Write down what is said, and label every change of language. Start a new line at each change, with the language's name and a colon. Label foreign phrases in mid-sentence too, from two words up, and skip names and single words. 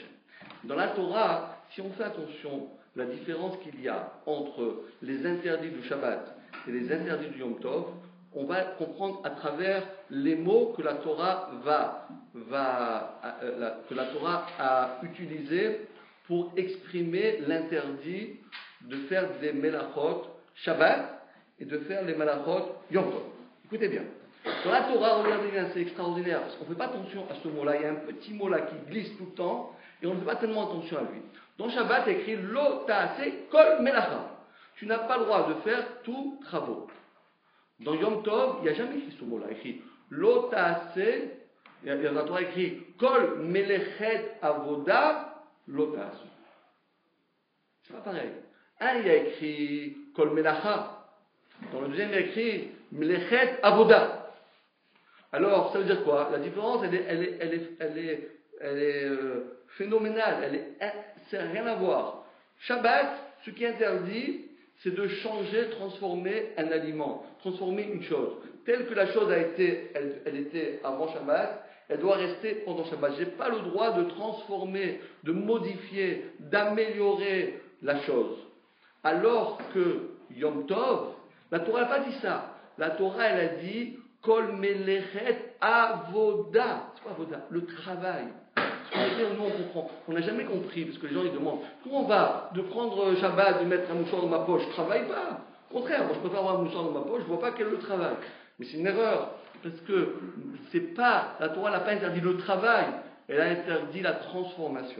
French: Dans la Torah, si on fait attention, la différence qu'il y a entre les interdits du Shabbat et les interdits du Yom Tov, on va comprendre à travers les mots que la Torah que la Torah a utilisés pour exprimer l'interdit de faire des melachot Shabbat et de faire les melachot Yom Tov. Écoutez bien. Dans la Torah, regardez bien, c'est extraordinaire, parce qu'on ne fait pas attention à ce mot-là. Il y a un petit mot là qui glisse tout le temps, et on ne fait pas tellement attention à lui. Dans Shabbat, il y a écrit
Hebrew: לא תעשה כל מלאכה.
French: Tu n'as pas le droit de faire tous travaux. Dans Yom Tov, il n'y a jamais écrit ce mot-là. Il y a écrit
Hebrew: לא תעשה,
French: il y a dans la Torah écrit
Hebrew: כל מלאכת עבודה לא תעשה.
French: C'est pas pareil. Un, il y a écrit
Hebrew: כל מלאכה.
French: Dans le deuxième, il y a écrit
Hebrew: מלאכת עבודה.
French: Alors, ça veut dire quoi? La différence, elle est phénoménale. Ça n'a rien à voir. Shabbat, ce qui est interdit, c'est de changer, transformer un aliment, transformer une chose. Telle que la chose elle était avant Shabbat, elle doit rester pendant Shabbat. Je n'ai pas le droit de transformer, de modifier, d'améliorer la chose. Alors que Yom Tov, la Torah n'a pas dit ça. La Torah, elle a dit
Hebrew: כל מלאכת עבודה.
French: C'est quoi avoda? Le travail. Nous, on comprend. On n'a jamais compris, parce que les gens ils demandent comment on va de prendre Shabbat, de mettre un mouchoir dans ma poche. Je ne travaille pas. Au contraire, moi je préfère avoir un mouchoir dans ma poche, je ne vois pas quel est le travail. Mais c'est une erreur, parce que la Torah n'a pas interdit le travail, elle a interdit la transformation.